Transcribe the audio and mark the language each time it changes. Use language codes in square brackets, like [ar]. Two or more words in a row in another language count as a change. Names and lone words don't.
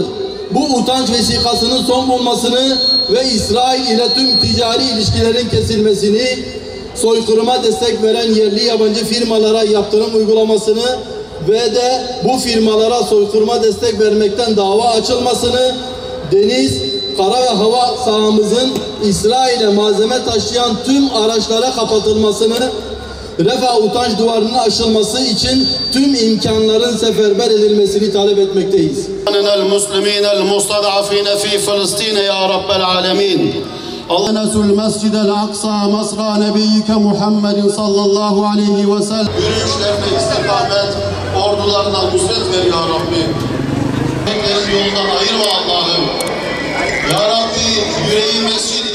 [tr] Bu utanç vesikasının son bulmasını ve İsrail ile tüm ticari ilişkilerin kesilmesini, soykırıma destek veren yerli yabancı firmalara yaptırım uygulamasını ve de bu firmalara soykırıma destek vermekten dava açılmasını, deniz, kara ve hava sahamızın İsrail'e malzeme taşıyan tüm araçlara kapatılmasını, Refah utanç duvarının aşılması için tüm imkanların seferber edilmesini talep etmekteyiz. [ar] المسلمين المستضعفين في فلسطين يا رب العالمين. نسوا المسجد الأقصى مصرى نبيك محمد صلى الله عليه وسلم. [tr] Yürüyüşlerine istikamet, ordularına nusret ver [ar] يا ربي. [tr] Yoldan ayırma Allah'ım. [ar] يا ربي [tr] yüreği